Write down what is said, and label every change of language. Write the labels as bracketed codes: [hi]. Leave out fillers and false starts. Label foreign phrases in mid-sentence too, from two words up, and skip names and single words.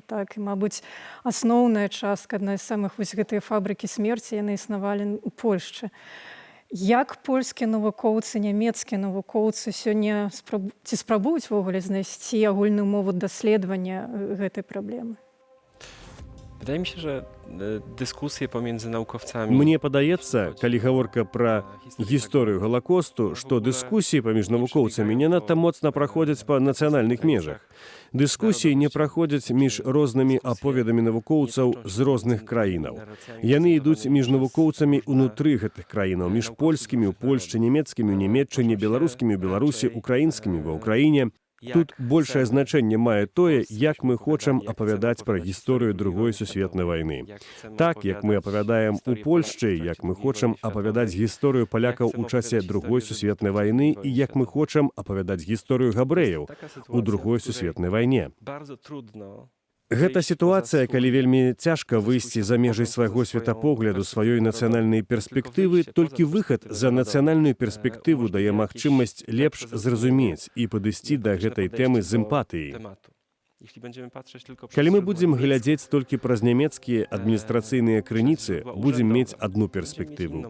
[be] Так, і, мабыць, асноўная частка, адна з самых вось гэтай фабрыкі смерці, яны існавалі ў Польшчы. Як польскія навукоўцы, нямецкія навукоўцы сёння ці спрабуюць ввогуле знайсці агульную мову даследавання гэтай праблемы? [pl] Wydaje mi się, że dyskusje pomiędzy naukowcami... [be] Мне падаецца, калі гаворка пра гісторыю Галакосту, што дыскусіі паміж навукоўцамі не надта моцна праходзяць па нацыянальных межах. Дыскусіі не праходзяць між рознымі аповедамі навукоўцаў з розных краінаў. Яны ідуць між навукоўцамі ўнутры гэтых краінаў, між польскімі ў Польшчы, нямецкімі ў Нямецчыне, беларускімі ў Беларусі, украінскімі ва Ўкраіне. Тут большае значэнне мае тое, як мы хочам апавядаць пра гісторыю Другой сусветнай вайны. Так, як мы апавядаем у Польшчы, як мы хочам апавядаць гісторыю палякаў у часе Другой сусветнай вайны і як мы хочам апавядаць гісторыю габрэяў у Другой сусветнай вайне. [pl] Bardzo trudno. [be] Гэта сітуацыя, калі вельмі цяжка выйсці за межай свайго светапогляду, сваёй нацыянальнай перспектывы, толькі выхад за нацыянальную перспектыву дае магчымасць лепш зразумець і падысці да гэтай тэмы з эмпатыяй. Калі мы будзем глядзець толькі праз нямецкія адміністрацыйныя крыніцы, будзем мець адну перспектыву.